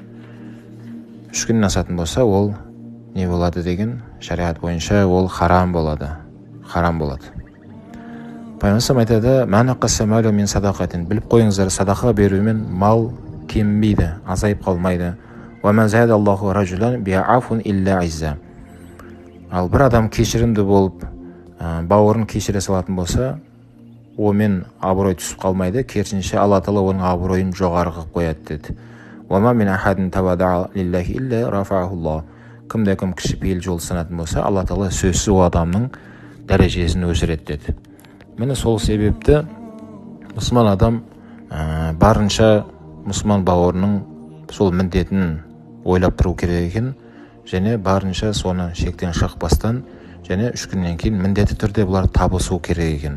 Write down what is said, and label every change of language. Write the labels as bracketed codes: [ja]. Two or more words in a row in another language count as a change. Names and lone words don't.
[kk] 3 күннен асатын болса, ол не болады деген, шариғат бойынша ол харам болады. Харам болады. [ar] Пайғамбар айтады, «ما نقص مال من صدقة». [kk] Біліп қойыңыздар, садақа берумен мал кембейді, азайып қалмайды. [ar] «وما زاد الله رجلا بعفو إلا عزا». [kk] Ал бір адам кешірімді болып, бауырын кешіре салатын болса, омен абырой түсіп қалмайды, керісінше Алла Тағала оның абыройын жоғары қылып қояды деді. [ar] «وما من أحد تواضع لله إلا رفعه الله». [kk] Кімде-кім кішіпейіл жол санатын болса, Алла Тағала сөзсіз ол адамның дәрежесін өсіреді деді. Міне сол себепті мұсылман адам барынша мұсылман бауырының сол міндетін ойлап тұру керек екен, және барынша соны шектен шықпастан, және 3 күннен кейін міндетті түрде бұлар табысу керек екен.